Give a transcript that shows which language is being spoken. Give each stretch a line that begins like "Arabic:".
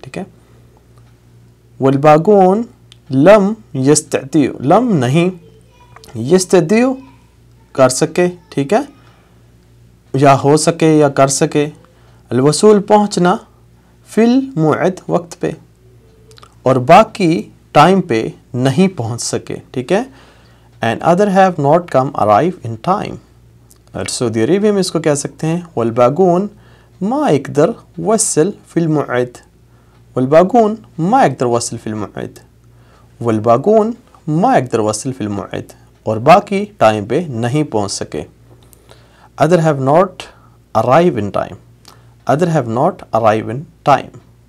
Urdu: ٹھیک ہے.
Arabic: والباقون لم یستطیعوا،
Urdu: لم نہیں، یستطیعوا کر سکے. ٹھیک ہے. یا ہو سکے یا کر سکے. الوصول پہنچنا، فی الموعد وقت پہ، اور باقی ٹائم پہ نہیں پہنچ سکے. ٹھیک ہے.
English: and other have not come arrive in time.
Urdu: سعودی عربیہ میں اس کو کہہ سکتے ہیں
Arabic: والباقون ما يقدر وصل في الموعد. والباقون ما يقدر وصل في الموعد. والباقون ما يقدر وصل في الموعد،
Urdu: اور باقی ٹائم پہ نہیں پہنچ سکے.
English: other have not arrive in time. other have not arrive in time.